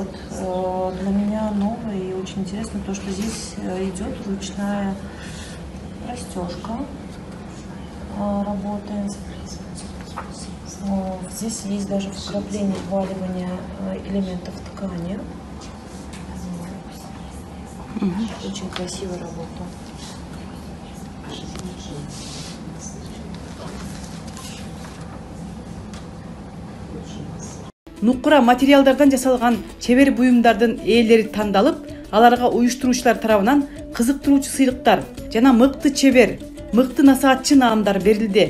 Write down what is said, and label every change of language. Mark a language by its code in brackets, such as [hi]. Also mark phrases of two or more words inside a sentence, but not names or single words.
[ru] Для меня новый и очень интересно то, что здесь идет ручная расстежка, работает. Здесь есть даже вкрапление, вваливание элементов ткани. Очень красивая работа. [ky] Нукура материалдардан жасалган чебер буюмдардын ээлери тандалып, аларга уюштуруучулар тарабынан кызыктыруучу сыйлыктар жана мыкты чебер, мыкты насаатчы наамдар берилди.